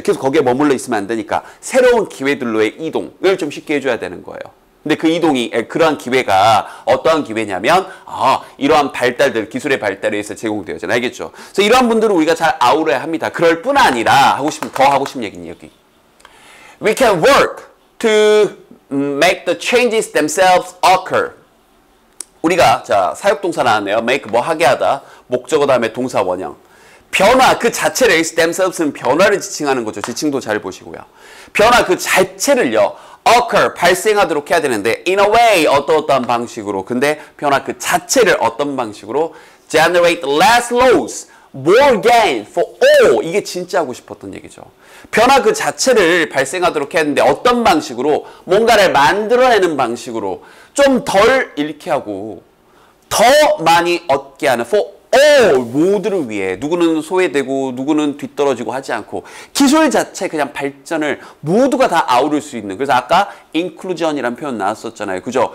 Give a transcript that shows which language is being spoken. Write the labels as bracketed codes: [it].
[ko] 계속 거기에 머물러 있으면 안 되니까 새로운 기회들로의 이동을 좀 쉽게 해줘야 되는 거예요. 근데 그 이동이, 그러한 기회가 어떠한 기회냐면 이러한 발달들, 기술의 발달에 의해서 제공되어져요. 알겠죠? 그래서 이러한 분들을 우리가 잘 아우러야 합니다. 그럴 뿐 아니라 더 하고 싶은 얘기는 여기. [en] We can work to make the changes themselves occur. [ko] 우리가, 자, 사역동사 나왔네요. make, 뭐 하게 하다. 목적어 다음에 동사 원형. 변화 그 자체를, themselves는 변화를 지칭하는 거죠. 지칭도 잘 보시고요. 변화 그 자체를요, occur, 발생하도록 해야 되는데, [en] in a way, [ko] 어떠한 방식으로. 근데 변화 그 자체를 어떤 방식으로? [en] generate less loss, more gain for all. [ko] 이게 진짜 하고 싶었던 얘기죠. 변화 그 자체를 발생하도록 해야 되는데 어떤 방식으로? 뭔가를 만들어내는 방식으로 좀 덜 잃게 하고 더 많이 얻게 하는, for 모두를 위해 누구는 소외되고 누구는 뒤떨어지고 하지 않고 기술 자체 그냥 발전을 모두가 다 아우를 수 있는 그래서 아까 inclusion이라는 표현 나왔었잖아요. 그죠?